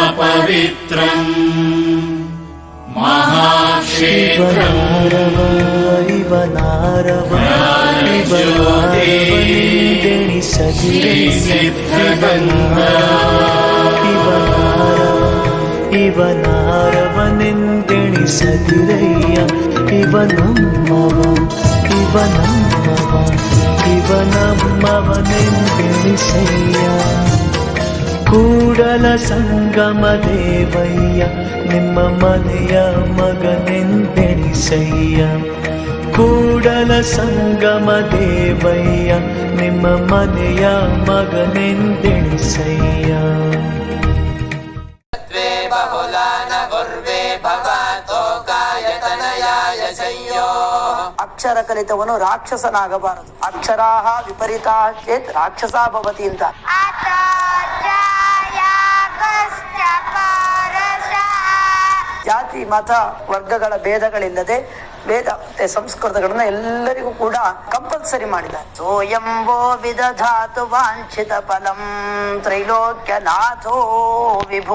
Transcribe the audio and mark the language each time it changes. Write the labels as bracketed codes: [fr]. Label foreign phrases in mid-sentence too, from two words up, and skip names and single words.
[sa] पवित्रम् महाक्षेत्रम् [kn] ಇವ ನಾರವ ಇವ ನಾರವನೆಂದೆಣಿಸದಿರಯ್ಯ ಇವ ನಮ್ಮವನೆಂದೆಣಿಸಯ್ಯ ಕೂಡಲ ಸಂಗಮ ದೇವಯ್ಯ ನಿಮ್ಮ ಮನೆಯ ಮಗನೆಂದೆಣಿಸಯ್ಯ ಕೂಡಲ ಸಂಗಮ ದೇವಯ್ಯ ನಿಮ್ಮ ಮನೆಯ ಮಗನೆಂದೆಣಿಸಯ್ಯ ಅಕ್ಷರ ಕಲಿತವನು ರಾಕ್ಷಸನಾಗಬಾರದು. [sa] ಅಕ್ಷರಾಹ ವಿಪರೀತಾ ಚೇತ್ ರಾಕ್ಷಸ ಭವತಿ ಅಂತ. [kn] ಜಾತಿ ಮತ ವರ್ಗಗಳ ಭೇದಗಳಿಲ್ಲದೆ ವೇದ ಮತ್ತೆ ಸಂಸ್ಕೃತಗಳನ್ನ ಎಲ್ಲರಿಗೂ ಕೂಡ ಕಂಪಲ್ಸರಿ ಮಾಡಿದ್ದಾರೆ. [sa] ಸೋಯಂಬೋ ವಿದಧಾತು ವಾಂಛಿತ ಫಲಂ ತ್ರೈಲೋಕ್ಯನಾಥೋ ವಿಭು.